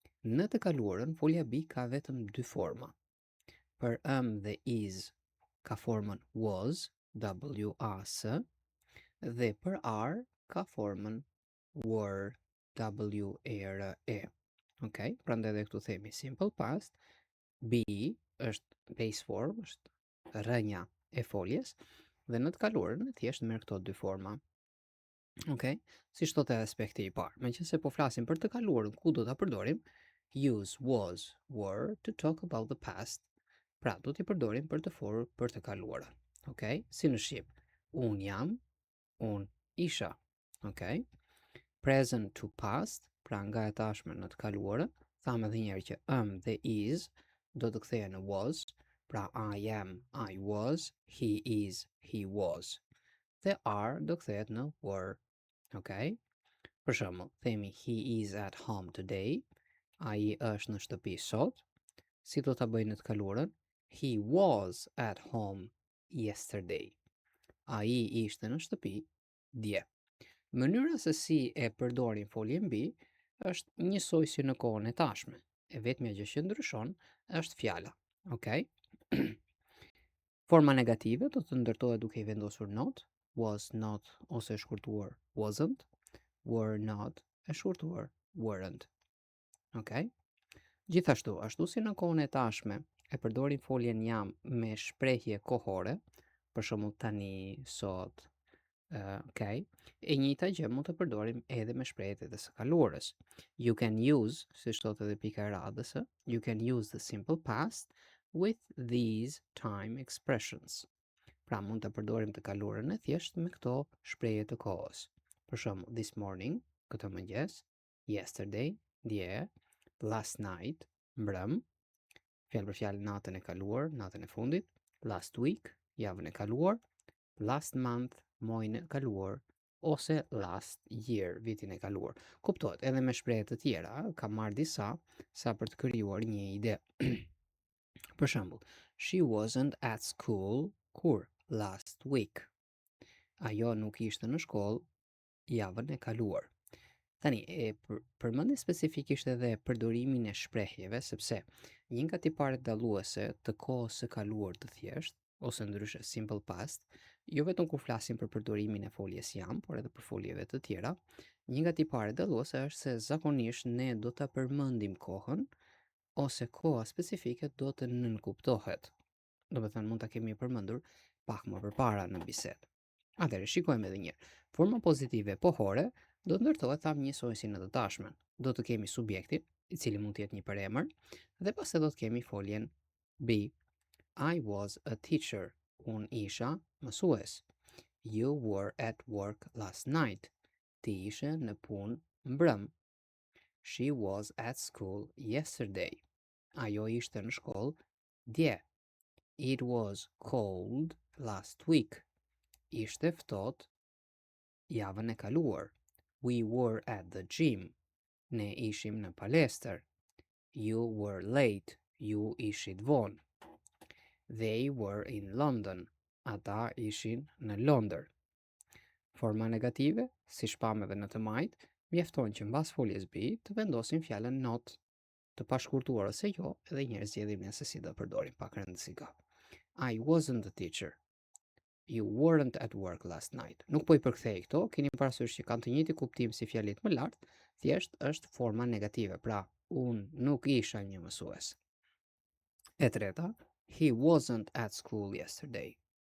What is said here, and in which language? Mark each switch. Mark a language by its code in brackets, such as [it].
[sq] Në të kaluarën, folja be ka vetëm dy forma. Për dhe is ka formën was, was, dhe për are ka formën were, were. Okay? Prandaj edhe këtu themi simple past, be është base form, është rënja e foljes, dhe në të kaluarën thjesht merr këto dy forma. Okay? Si shtot edhe aspekti i parë. Meqense po flasim për të kaluarën, ku do ta përdorim? [en] Use was, were to talk about the past. [sq] Pra, do t'i përdorim për të folur për të kaluarën. Okay? Si në shqip, un jam, un isha. Okay? Present to past, pra nga e tashme në të kaluarën, thamë edhe njerë që dhe is do të kthehen në was, pra [en] I am, I was, he is, he was. [sq] Dhe are do kthehet në were. Okay? Për shembull, themi [en] he is at home today, [sq] ai është në shtëpi sot. Si do ta bëj në të kaluarën? [en] He was at home yesterday. [sq] Ai ishte në shtëpi dje. Mënyra se si e përdorim foljen be është njësoj si në kohën e tashme. E vetmja gjë që ndryshon është fjala. Okay? Forma negative do të ndërtohet duke i vendosur not, was not ose e shkurtuar wasn't, were not e shkurtuar weren't. Okay? Gjithashtu, ashtu si në kohën e tashme e përdorim foljen jam me shprehje kohore, për shembull tani, sot, okay? E njëjta gjë mund të përdorim edhe me shprehjet e së kaluarës. [en] You can use, [sq] si thot edhe pika e radhës, [en] you can use the simple past with these time expressions. [sq] Pra mund të përdorim të kaluarën e thjeshtë me këto shprehje të kohës. Për shembull, this morning, këtë mëngjes, yesterday, dje, last night, mbrëm, fjalë për fjalë natën e kaluar, natën e fundit, last week, javën e kaluar, last month, muajin e kaluar, ose last year, vitin e kaluar. Kuptohet, edhe me shprehje të tjera, kam marrë disa sa për të krijuar një ide. Për shembull, [en] she wasn't at school kur last week. [sq] Ajo nuk ishte në shkollë javën e kaluar. Tani, përmendi specifikisht edhe përdorimin e shprehjeve, sepse një nga tiparet dalluese të kohës së kaluar të thjeshtë, ose ndryshe simple past, jo vetëm kur flasim për përdorimin e foljes jam, por edhe për foljeve të tjera, një nga tiparet dalluese është se zakonisht ne do ta përmendim kohën ose koha specifike do të nënkuptohet. Do të thënë mund ta kemi përmendur pak më përpara në bisedë. Atëherë shikojmë edhe një herë. Forma pozitive pohore do të ndërtohet tham njësoj si në të tashmen. Do të kemi subjektin, i cili mund të jetë një përemër, dhe pastaj do të kemi foljen be. [en] I was a teacher. [sq] Un isha mësues. [en] You were at work last night. [sq] Ti ishe në punë mbrëm. [en] She was at school yesterday. [sq] Ajo ishte në shkollë dje. [en] It was cold last week. [sq] Ishte ftohtë javën e kaluar. [en] We were at the gym. [sq] Ne ishim në palestër. [en] You were late. [sq] Ju ishit vonë. [en] They were in London. [sq] Ata ishin në Londër. Forma negative, si shpam edhe në të majt, mjefton që mbas foljes be të vendosim fjalën not, të pashkurtuar ose jo, edhe njerëz zgjedhim ne se si do përdorim pak rëndësi ka. [en] I wasn't a teacher. You weren't at work last night. [sq] Nuk po i përkthej këto, keni parasysh që kanë të njëjtin kuptim si fjalit më lart, thjesht është forma negative. Pra, unë nuk isha një mësues. E treta, [en] he wasn't at school yesterday.